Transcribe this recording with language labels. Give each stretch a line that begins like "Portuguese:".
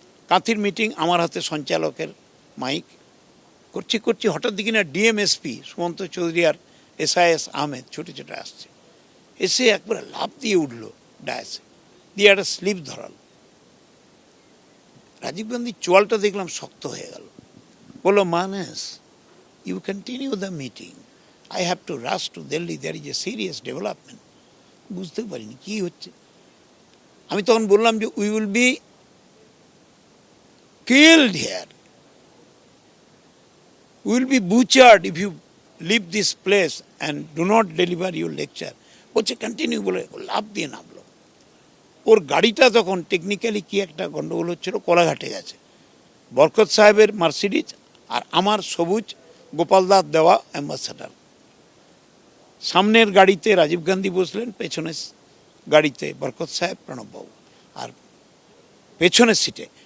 Bangla: কাঁথির meeting, আমার হাতে সঞ্চালকের mic, করছি হঠাৎ দেখি না ডিএমএসপি সুমন্ত চৌধুরী আর এসআইএস আহমেদ ছোটো ছোটো আসছে, এসে একবারে লাফ দিয়ে উঠলো ডায়াসে, দিয়ে একটা স্লিপ ধরাল। রাজীব গান্ধীর চোয়ালটা দেখলাম শক্ত হয়ে গেল। বললো,
English: Manas, you continue the meeting, I have to rush to Delhi, there is a serious development.
Bangla: বুঝতে পারিনি কী হচ্ছে। আমি তখন বললাম যে
English: We will be killed here, we will be butchered if you leave this place and do not deliver your lecture.
Bangla: বলছে continue, বলে লাভ দিয়ে নামলো। ওর গাড়িটা তখন টেকনিক্যালি কি একটা গন্ডগোল হচ্ছিল, কোলাঘাটে গেছে। বরকত সাহেবের মার্সিডিজ আর আমার সবুজ গোপালদার দেওয়া অ্যাম্বাসাডার। সামনের গাড়িতে রাজীব গান্ধী বসলেন, পেছনের গাড়িতে বরকত সাহেব, প্রণববাবু, আর পেছনের সিটে।